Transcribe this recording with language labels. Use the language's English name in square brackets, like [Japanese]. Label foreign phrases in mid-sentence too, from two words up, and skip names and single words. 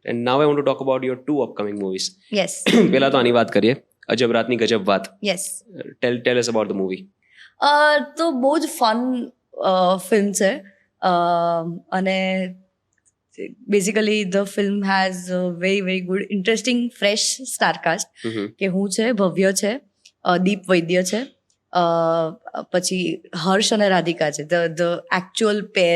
[English] And now I want to talk about your 2 upcoming movies. yes [Gujarati] પહેલા તો આની વાત કરીએ, અજબ રાતની ગજબ વાત. [English] yes. Tell us about the movie. [Gujarati] તો બહુ જ ફન ફિલ્મ છે, અને બેઝિકલી [English] the film has very good interesting fresh starcast, Mhm. [Gujarati] કે હું છે, ભવ્ય છે, દીપ વૈદ્ય છે, પછી હર્ષ અને રાધિકા છે, [English] the actual pair.